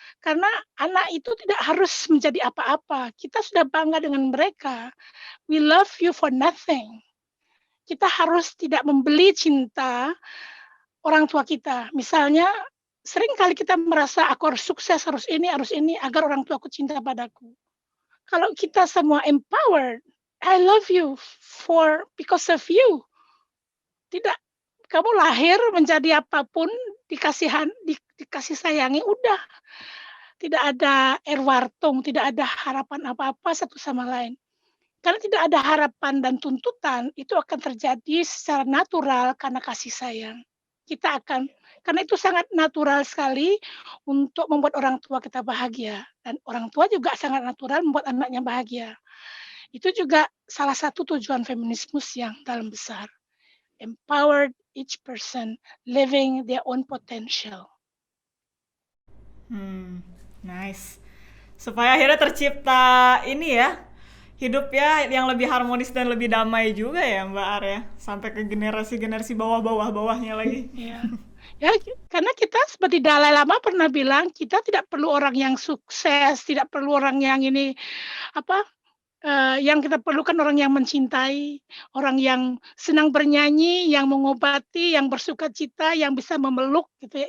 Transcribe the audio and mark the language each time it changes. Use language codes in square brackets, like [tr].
[id] Karena anak itu tidak harus menjadi apa-apa, kita sudah bangga dengan mereka. [en] We love you for nothing. [id] Kita harus tidak membeli cinta orang tua kita. Misalnya, sering kali kita merasa, "Aku harus sukses, harus ini, agar orang tuaku cinta padaku." Kalau kita semua empowered, [en] "I love you because of you." [id] Tidak, kamu lahir menjadi apapun, dikasih sayangi, udah. Tidak ada erwartung, tidak ada harapan apa-apa satu sama lain. Karena tidak ada harapan dan tuntutan, itu akan terjadi secara natural karena kasih sayang. Karena itu sangat natural sekali untuk membuat orang tua kita bahagia, dan orang tua juga sangat natural membuat anaknya bahagia. Itu juga salah satu tujuan feminismus yang dalam besar. [en] Empowered each person living their own potential. Nice. [id] Supaya akhirnya tercipta ini ya, hidup ya yang lebih harmonis dan lebih damai juga ya Mbak Ar ya, sampai ke generasi-generasi bawah-bawahnya lagi. Ya, karena kita seperti Dalai Lama pernah bilang, kita tidak perlu orang yang sukses, tidak perlu orang yang ini, yang kita perlukan orang yang mencintai, orang yang senang bernyanyi, yang mengobati, yang bersukacita, yang bisa memeluk gitu ya.